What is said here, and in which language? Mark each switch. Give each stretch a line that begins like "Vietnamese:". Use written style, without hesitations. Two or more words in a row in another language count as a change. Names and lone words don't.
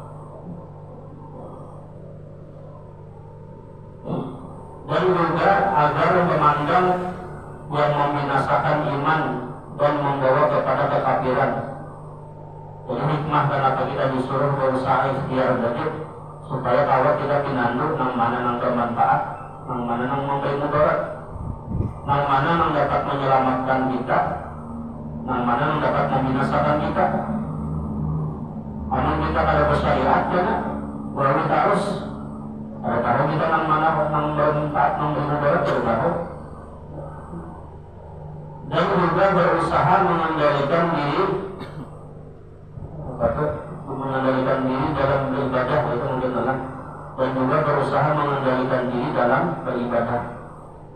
Indonesian: Dan juga agar memandang yang membinasakan iman dan membawa kepada kekafiran. Jadi hikmah kenapa kita disuruh berusaha ikhtiar tadi, supaya kalau kita pinandu nang mana nang bermanfaat, nang mana nang memberi mudarat, nang mana nang dapat menyelamatkan kita, nang mana nang dapat membinasakan kita. Amun kita pada bersyariat ya, baru kita harus ada tahu kita nang mana nang bermanfaat, nang bermudarat baru tahu. Dan juga berusaha mengendalikan diri, dalam beribadah itu mungkin adalah, dan juga berusaha mengendalikan diri dalam beribadah.